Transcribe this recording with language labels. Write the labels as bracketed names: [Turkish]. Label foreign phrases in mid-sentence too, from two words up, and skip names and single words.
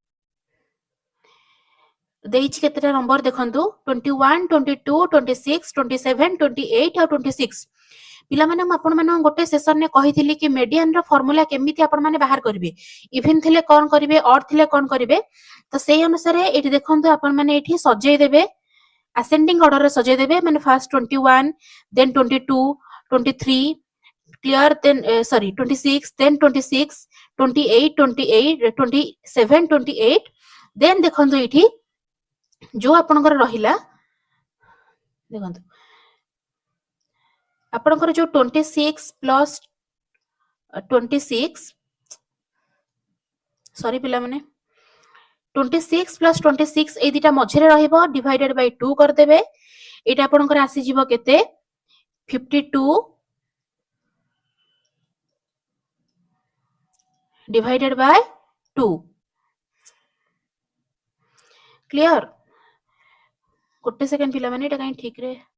[Odia] ଦେଇଛି କେତେଟା number ଦେଖନ୍ତୁ 21 22 26 27 28 ଓ 26 ପିଲା ମାନେ ଆପଣ ମାନେ ଗୋଟେ session ରେ କହିଥିଲି କି median ର formula କେମିତି ଆପଣ ମାନେ ବାହାର କରିବେ even ଥିଲେ କଣ କରିବେ odd ଥିଲେ କଣ କରିବେ ତ ସେହି ଅନୁସାରେ ଏଠି ଦେଖନ୍ତୁ ଆପଣ ମାନେ ଏଠି ସଜେଇ ଦେବେ [English] ascending order [Odia] ରେ ସଜେଇ ଦେବେ ମାନେ [English] first 21 then 22 23 clear then sorry 26 then 26 28 28 27 28 then [Odia] ଦେଖନ୍ତୁ ଏଠି ଯୋ ଆପଣଙ୍କର ରହିଲା ଦେଖନ୍ତୁ ଆପଣଙ୍କର ଯୋ [English] 26 plus 26 sorry [Odia] ପିଲା ମାନେ [English] 26 plus 26 [Odia] ଏ ଦିଟା ମଝିରେ ରହିବ [English] divided by 2 [Odia] କରି ଦେବେ ଏଟା ଆପଣଙ୍କର ଆସି ଯିବ କେତେ 52 [English] divided by 2 clear [Odia] ଗୋଟେ second ପିଲା ମାନେ ଏଟା କେଇ ଠିକ୍ ରେ